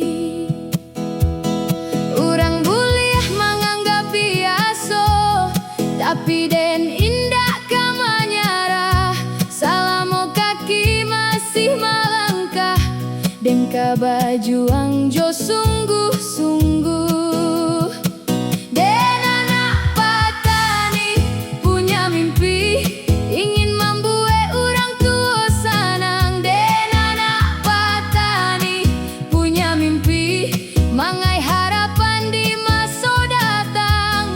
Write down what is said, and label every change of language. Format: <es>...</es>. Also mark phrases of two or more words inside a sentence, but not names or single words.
<min>Orang buliah menganggap biasa, tapi den indah kama nyarah. Salamo kaki masih melangkah, den ka bajuang jo sungguh-sungguh. Den anak patani</min> <id>punya mimpi, ingin membuat orang tua senang.</id> <min>Den anak patani</min> <id>punya mimpi, mangai harapan di masa datang.</id>